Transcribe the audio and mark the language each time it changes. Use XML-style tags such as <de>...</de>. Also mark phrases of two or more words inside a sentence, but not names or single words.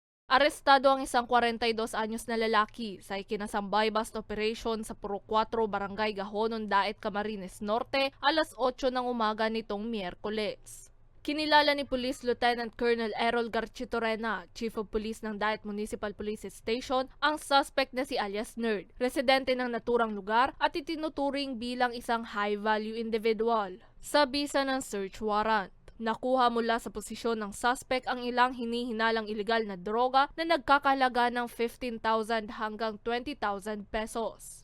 <tl>Arestado ang isang 42 anyos na lalaki sa ikinasambay</tl> <en>bust operation</en> <tl>sa Purok 4, Barangay Gahonon, Daet, Camarines Norte, alas 8 ng umaga nitong Miyerkules. Kinilala ni Police Lieutenant Colonel Errol Garchitorena, Chief of Police ng Daet Municipal Police Station, ang suspect na si alias Nerd, residente ng naturang lugar at itinuturing bilang isang</tl> <en>high-value individual.</en> <tl>Sa bisa ng</tl> <en>search warrant,</en> <tl>nakuha mula sa posisyon ng suspect ang ilang hinihinalang ilegal na droga na nagkakahalaga ng 15,000 hanggang 20,000 pesos.</tl>